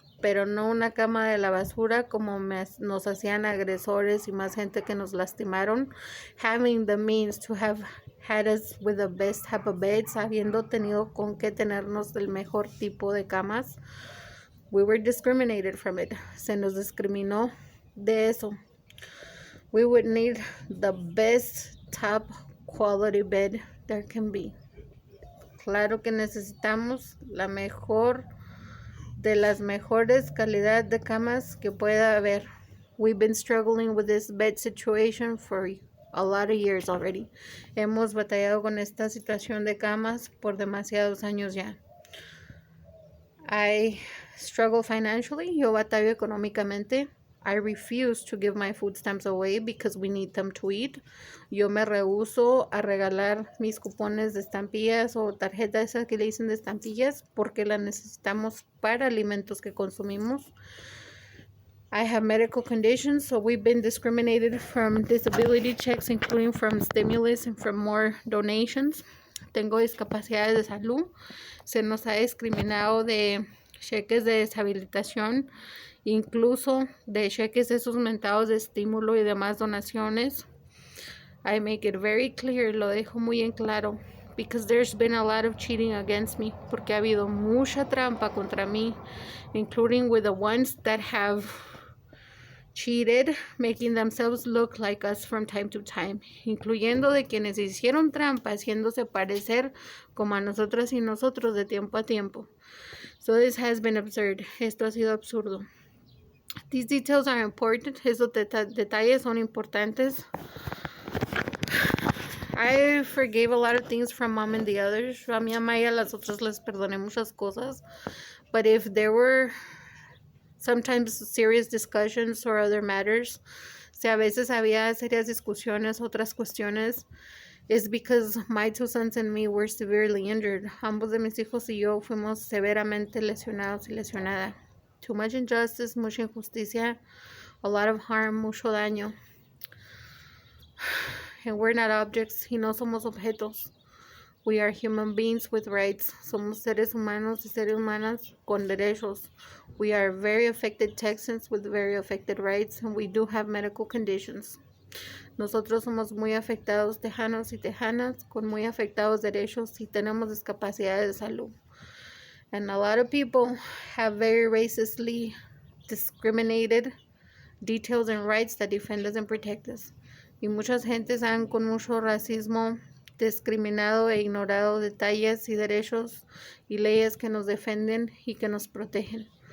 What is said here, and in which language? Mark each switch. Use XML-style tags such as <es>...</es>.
<es>Pero no una cama de la basura como nos hacían agresores y más gente que nos lastimaron.</es> <en>Having the means to have had us with the best type of beds,</en> <es>habiendo tenido con qué tenernos el mejor tipo de camas.</es> <en>We were discriminated from it.</en> <es>Se nos discriminó de eso.</es> <en>We would need the best top quality bed there can be.</en> <es>Claro que necesitamos la mejor de las mejores calidad de camas que pueda haber.</es> <en>We've been struggling with this bed situation for a lot of years already.</en> <es>Hemos batallado con esta situación de camas por demasiados años ya.</es> <en>I struggle financially.</en> <es>Yo batallo económicamente.</es> <en>I refuse to give my food stamps away because we need them to eat.</en> <es>Yo me rehúso a regalar mis cupones de estampillas o tarjetas esas que le dicen de estampillas porque las necesitamos para alimentos que consumimos.</es> <en>I have medical conditions, so we've been discriminated from disability checks, including from stimulus and from more donations.</en> <es>Tengo discapacidades de salud. Se nos ha discriminado de cheques de deshabilitación, incluso de cheques esos mentados de estímulo y demás donaciones.</es> <en>I make it very clear,</en> <es>lo dejo muy en claro,</es> <en>because there's been a lot of cheating against me,</en> <es>porque ha habido mucha trampa contra mí,</es> <en>including with the ones that have cheated, making themselves look like us from time to time,</en> <es>incluyendo de quienes hicieron trampa, haciéndose parecer como a nosotras y nosotros de tiempo a tiempo.</es> <en>So this has been absurd.</en> <es>Esto ha sido absurdo.</es> <en>These details are important.</en> <es>Esos detalles son importantes.</es> <en>I forgave a lot of things from mom and the others.</en> <es>A mi mamá y a las otras les perdoné muchas cosas.</es> <en>But if there were sometimes serious discussions or other matters,</en> <es>si a veces había serias discusiones, otras cuestiones,</es> <en>is because my two sons and me were severely injured.</en> <es>Ambos de mis hijos y yo fuimos severamente lesionados y lesionada.</es> <en>Too much injustice,</en> <es>mucha injusticia,</es> <en>a lot of harm,</en> <es>mucho daño.</es> <en>And we're not objects,</en> <es>y no somos objetos.</es> <en>We are human beings with rights.</en> <es>Somos seres humanos y seres humanas con derechos.</es> <en>We are very affected Texans with very affected rights, and we do have medical conditions.</en> <es>Nosotros somos muy afectados tejanos y tejanas con muy afectados derechos y tenemos discapacidades de salud.</es> <en>And a lot of people have very racistly discriminated details and rights that defend us and protect us.</en> <es>Y muchas gentes han con mucho racismo discriminado e ignorado detalles y derechos y leyes que nos defienden y que nos protegen.</es>